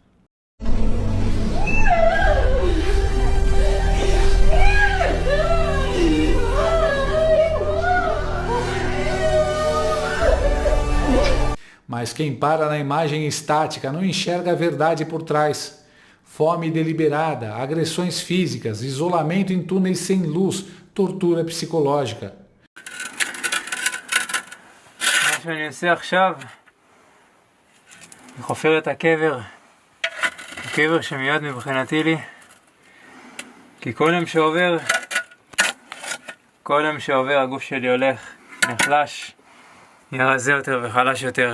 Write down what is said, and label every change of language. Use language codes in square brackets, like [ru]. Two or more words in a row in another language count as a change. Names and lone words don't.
[pt] Mas quem para na imagem estática não enxerga a verdade por trás. Fome deliberada, agressões físicas, isolamento em túneis sem luz, tortura psicológica. [he] מה שאני עושה עכשיו, אני חופר את הקבר, הקבר שמיועד מבחינתי לי, כי כל יום שעובר הגוף שלי הולך, נחלש, נהיה רזה יותר וחלש יותר.